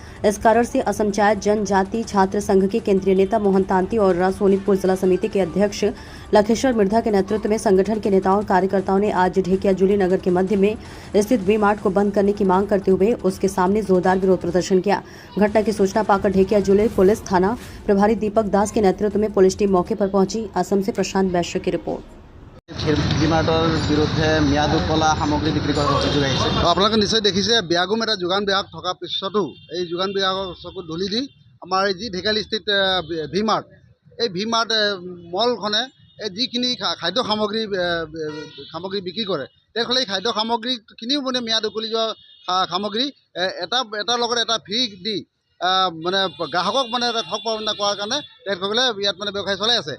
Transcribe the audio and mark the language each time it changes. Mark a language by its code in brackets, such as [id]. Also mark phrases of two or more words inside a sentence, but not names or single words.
[hi] इस कारण से असम चाय जनजाति छात्र संघ के केंद्रीय नेता मोहन तांती और सोनितपुर जिला समिति के अध्यक्ष लखेश्वर मिर्धा के नेतृत्व में संगठन के नेताओं और कार्यकर्ताओं ने आज ढेकियाजुली नगर के मध्य में स्थित वी मार्ट को बंद करने की मांग करते हुए उसके सामने जोरदार विरोध प्रदर्शन किया। घटना की सूचना पाकर ढेकियाजुली पुलिस थाना प्रभारी दीपक दास के नेतृत्व में पुलिस टीम मौके पर पहुंची। असम से प्रशांत वैश्य की रिपोर्ट। [as] ভিমাৰ্টৰ বিৰুদ্ধে ম্যাদ উকলা সামগ্ৰী বিক্ৰী কৰাৰ অভিযোগ আহিছে। আপোনালোকে নিশ্চয় দেখিছে বেয়াগুম এটা যোগান বিভাগ থকাৰ পিছতো এই যোগান বিভাগৰ চকুত ধূলি দি আমাৰ যি ঢেকিয়াজুলিস্থিত ভি মাৰ্ট এই ভি মাৰ্ট মলখনে যিখিনি খাদ্য সামগ্ৰী বিক্ৰী কৰে তেখেতে এই খাদ্য সামগ্ৰীখিনিও মানে ম্যাদ উকলি যোৱা সামগ্ৰী এটাৰ লগত এটা ফ্ৰী দি মানে গ্ৰাহকক মানে এটা ঠগ প্ৰৱঞ্চনা কৰাৰ কাৰণে তেখেতসকলে ইয়াত মানে ব্যৱসায় চলাই আছে।